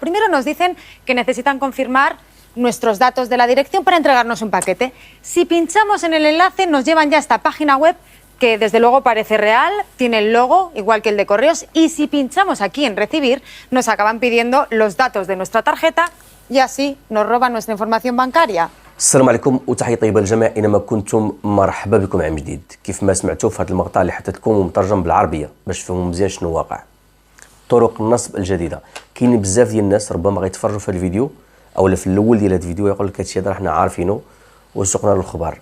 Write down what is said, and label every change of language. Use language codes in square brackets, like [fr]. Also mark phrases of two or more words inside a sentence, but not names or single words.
[es] Primero nos dicen que necesitan confirmar nuestros datos de la dirección para entregarnos un paquete. Si pinchamos en el enlace nos llevan ya a esta página web que desde luego parece real, tiene el logo igual que el de correos y si pinchamos aquí en recibir nos acaban pidiendo los datos de nuestra tarjeta y así nos roban nuestra información bancaria. [ar] السلام عليكم وتحية طيبة للجميع اينما كنتم. مرحبا بكم عام جديد. كيف ما سمعتوا في هذا المقطع اللي حطيت لكم مترجم بالعربية باش تفهموا مزيان شنو واقع. طرق النصب الجديدة. كاين بزاف ديال الناس ربما غيتفرجوا في هذا الفيديو اولا في الاول ديال هذا الفيديو يقول لك هادشي هذا حنا عارفينه وسوقنا له الخبر.